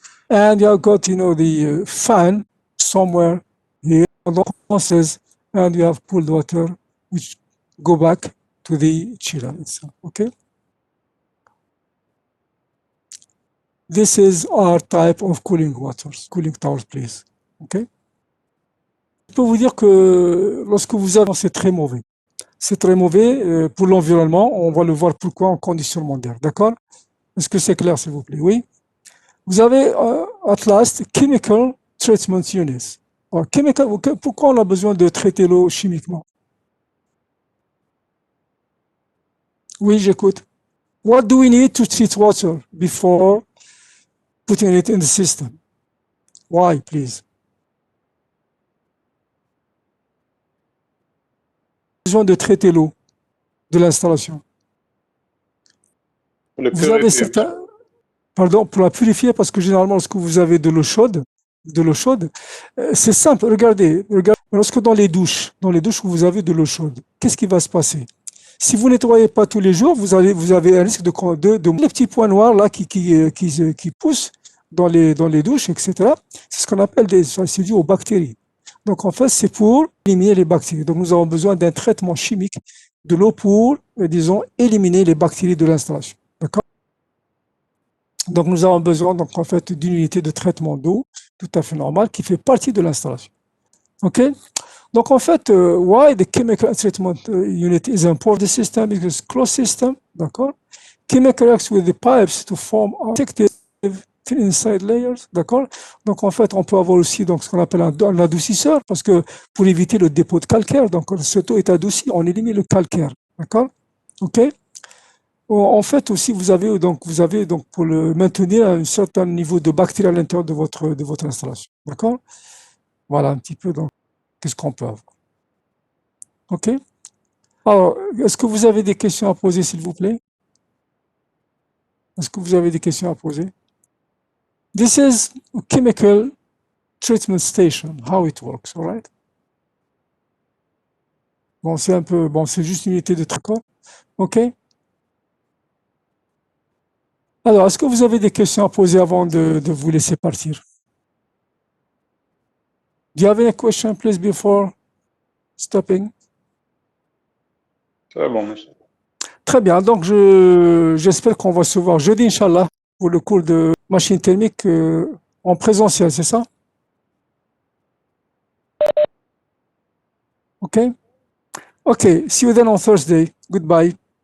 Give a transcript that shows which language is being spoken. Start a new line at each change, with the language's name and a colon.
English: And you have got, you know, the fan somewhere here on the hoses, and you have cooled water, which go back to the chiller itself, okay? This is our type of cooling waters, cooling towers, please, okay?
French: Je peux vous dire que lorsque vous avez, c'est très mauvais. C'est très mauvais pour l'environnement. On va le voir pourquoi en conditionnement d'air. D'accord? Est-ce que c'est clair, s'il vous plaît? Oui. Vous avez,
English: at last, chemical treatment units.
French: Alors, pourquoi on a besoin de traiter l'eau chimiquement? Oui, j'écoute.
English: What do we need to treat water before putting it in the system? Why, please?
French: Besoin de traiter l'eau de l'installation. Pour le Vous avez purifier, certains, pardon, pour la purifier, parce que généralement, lorsque vous avez de l'eau chaude, c'est simple. Regardez, lorsque dans les douches où vous avez de l'eau chaude, qu'est-ce qui va se passer? Si vous nettoyez pas tous les jours, vous avez un risque de les petits points noirs là qui poussent dans les douches, etc. C'est ce qu'on appelle c'est dû aux bactéries. Donc en fait, c'est pour éliminer les bactéries. Donc nous avons besoin d'un traitement chimique de l'eau pour, disons, éliminer les bactéries de l'installation. D'accord? Donc nous avons besoin donc en fait d'une unité de traitement d'eau tout à fait normale qui fait partie de l'installation. OK? Donc en fait,
English: why the chemical treatment unit is important? The system is a closed system,
French: d'accord?
English: Chemical reacts with the pipes to form protective thin inside layers,
French: d'accord? Donc en fait, on peut avoir aussi donc ce qu'on appelle un adoucisseur parce que pour éviter le dépôt de calcaire, donc quand cette eau est adoucie, on élimine le calcaire, d'accord? OK? En fait aussi, vous avez donc pour le maintenir un certain niveau de bactéries à l'intérieur de votre installation, d'accord? Voilà un petit peu donc qu'est-ce qu'on peut avoir. OK? Alors, est-ce que vous avez des questions à poser, s'il vous plaît? Est-ce que vous avez des questions à poser?
English: This is a chemical treatment station, how it works, all right?
French: Bon, c'est juste une unité de traitement. OK? Alors, est-ce que vous avez des questions à poser avant de vous laisser partir?
English: Do you have any question, please, before stopping?
French: c'est bon, monsieur. Très bien, donc j'espère qu'on va se voir jeudi, Inch'Allah, pour le cours de machine thermique en présentiel, c'est ça? OK?
English: OK, see you then on Thursday. Goodbye.